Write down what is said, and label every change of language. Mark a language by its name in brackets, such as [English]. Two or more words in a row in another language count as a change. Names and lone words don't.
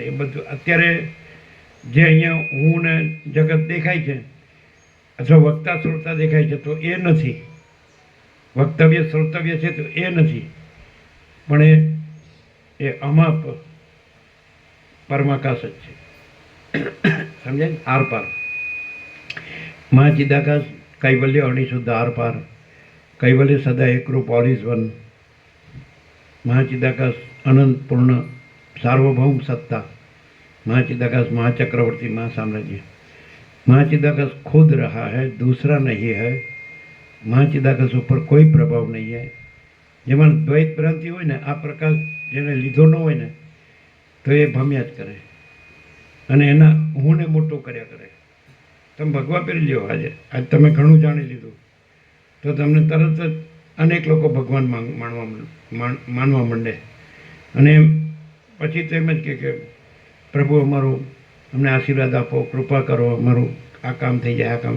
[Gujarati] એ બધું અત્યારે જે અહીંયા હું ને જગત દેખાય છે અથવા વક્તા શ્રોતા દેખાય છે તો એ નથી, વક્તવ્ય શ્રોતવ્ય છે તો એ નથી, પણ એ અમાપ પરમાકાશ જ છે. સમજાય? આર પાર મહાચિદાકાશ, કૈવલ્ય અણિશુદ્ધ આર પાર, કૈવલ્ય સદા એકરૂપ [English] all is one, [Hindi] महाचिदाकाश अनंत पूर्ण सार्वभौम सत्ता, महाचिदाकाश महाचक्रवर्ती महासाम्राज्य, महाचिदाकाश खुद रहा है, दूसरा नहीं है, महाचिदाकाश ऊपर कोई प्रभाव नहीं है. [Gujarati] જેમાં દ્વૈત ભ્રાંતિ હોય ને, આ પ્રકાશ જેને લીધો ન હોય ને તો એ ભમ્યા જ કરે અને એના હુંને મોટું કર્યા કરે. તમે ભગવા પહેરી લ્યો, આજે તમે ઘણું જાણી લીધું તો તમને તરત જ અનેક લોકો ભગવાન માનવા માંડે અને પછી તો એમ જ કે પ્રભુ અમારું અમને આશીર્વાદ આપો, કૃપા કરો, અમારું આ કામ થઈ જાય, આ કામ.